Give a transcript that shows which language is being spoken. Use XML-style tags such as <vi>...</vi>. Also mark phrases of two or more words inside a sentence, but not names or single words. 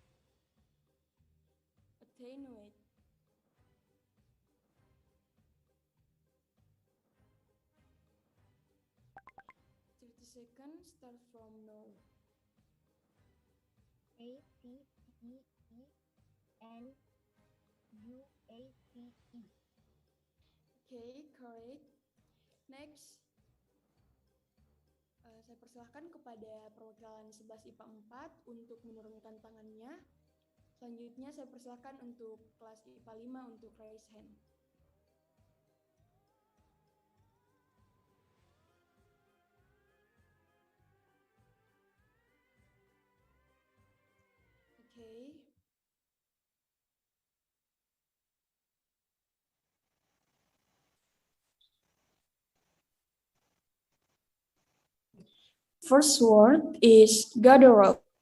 <en>Attenuate. Thirty seconds start from now. A-T-T-E-N-U-A-T-E. Okay, correct. Next,</en> <id>saya persilahkan kepada perwakilan 11 IPA 4 untuk menurunkan tangannya. Selanjutnya saya persilahkan untuk kelas IPA 5 untuk</id> <en>raise hand. Okay. First word is guttural.</en>